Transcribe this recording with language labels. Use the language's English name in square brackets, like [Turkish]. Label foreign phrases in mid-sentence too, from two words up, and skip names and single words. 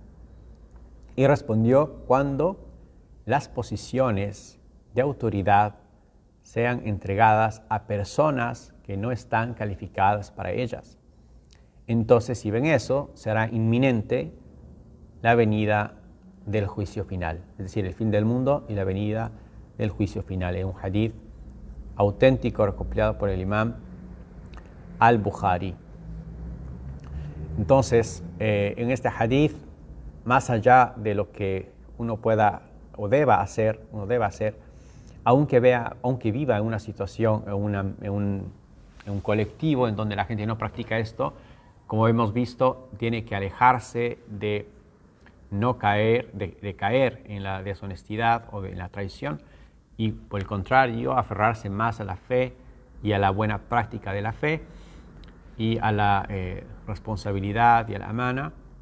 [Spanish] Y respondió: cuando las posiciones de autoridad sean entregadas a personas que no están calificadas para ellas. Entonces, si ven eso, será inminente la venida del juicio final, es decir, el fin del mundo y la venida del juicio final. Es un hadith auténtico recopilado por el imam al-Bukhari. Entonces, en este hadith, más allá de lo que uno pueda o deba hacer, aunque viva en una situación, en un colectivo en donde la gente no practica esto, como hemos visto, tiene que alejarse de no caer, de caer en la deshonestidad o en la traición, y por el contrario, aferrarse más a la fe y a la buena práctica de la fe y a la responsabilidad y a la amana.